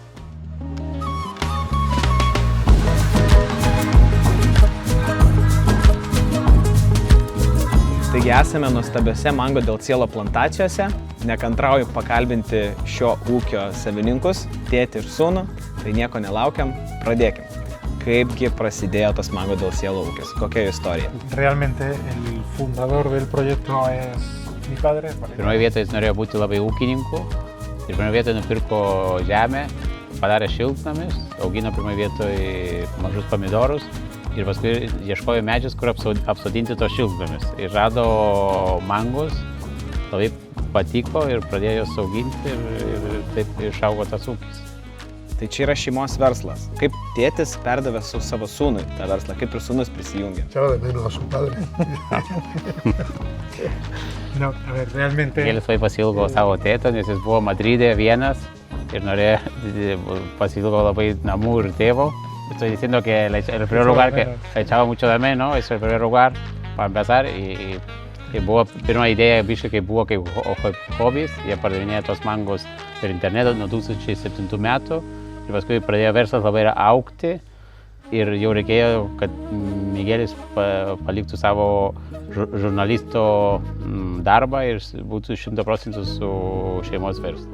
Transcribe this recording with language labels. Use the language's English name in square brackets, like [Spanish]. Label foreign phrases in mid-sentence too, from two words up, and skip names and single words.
[Lithuanian] Taigi esame nuostabiose Mango del Cielo plantacijose. Nekantrauju pakalbinti šio ūkio savininkus, tėtį ir sūnų, tai nieko nelaukiam, pradėkim. Kaipgi prasidėjo tas Mango del Cielo ūkis? Kokia jo istorija? [Spanish] Realmente el fundador del proyecto es mi padre. [Lithuanian] Pirmoje vietoje jis norėjo būti labai ūkininku ir pirmoje vietoje nupirko žemę, padarė šiltnamis, augino pirmoje vietoje mažus pomidorus ir paskui ieškojo medžius, kur apsodinti tos šiltnamis. Ir rado mangus, labai patiko ir pradėjo juos auginti ir taip išaugo tas ūkis. Tai čia yra šeimos verslas. Kaip tėtis perdavė su savo sūnui tą verslą, kaip ir sūnus prisijungė? [Spanish] Echaba de menos a su padre. No, a ver, realmente... [Lithuanian] Jis labai pasilgo savo tėto, nes jis buvo Madride vienas ir norėjo pasilgo labai namų ir tėvo. [Spanish] Estoy diciendo que el primer lugar que le echaba mucho de menos, es el primer lugar para empezar y [Lithuanian] buvo pirma idėja biškai kaip buvo kaip hobis, jie pardavinėjo tos mangos per internetą nuo 2007 metų ir paskui pradėjo verslas labai augti ir jau reikėjo, kad Miguelis paliktų savo žurnalisto darbą ir būtų 100% su šeimos verslu.